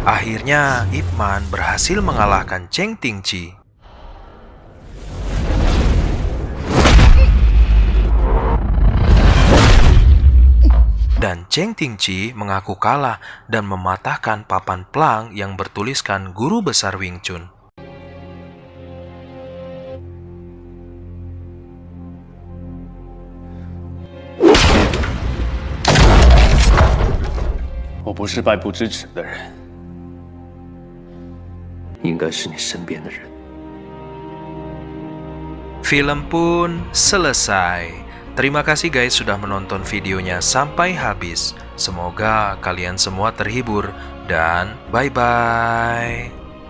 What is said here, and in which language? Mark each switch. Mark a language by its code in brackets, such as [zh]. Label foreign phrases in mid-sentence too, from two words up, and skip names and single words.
[id] Akhirnya, Ip Man berhasil mengalahkan Cheng Tingqi. Dan Cheng Tingqi mengaku kalah dan mematahkan papan plang yang bertuliskan Guru Besar Wing Chun. [zh] 我不是败不知耻的人，应该是你身边的人。 [id] Film pun selesai. Terima kasih guys sudah menonton videonya sampai habis. Semoga kalian semua terhibur dan bye-bye.